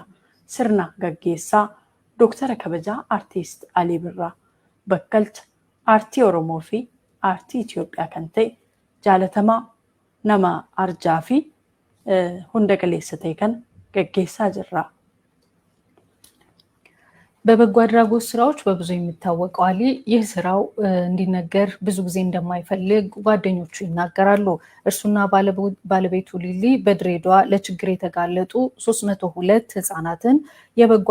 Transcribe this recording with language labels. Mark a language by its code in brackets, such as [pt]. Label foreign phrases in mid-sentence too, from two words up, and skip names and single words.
[om] Sirna gaggeessaa Dooktara Kabajaa Aartist Alii Birraa bakkalcha aartii Oromoo fi aartii Itoophiyaa kan ta'e jaalatamaa nama arjaa fi hunda galeessa ta'e kan gaggeessaa jirra. [am] በበጎ አድራጎት ስራዎች በብዙ የሚታወቀው አሊ ይህ ስራው እንዲነገር ብዙ ጊዜ እንደማይፈልግ ጓደኞቹ ይናገራሉ። እርሱና ባለቤቱ ሊሊ በድሬዳዋ ለችግር የተጋለጡ 302 ህፃናትን የበጎ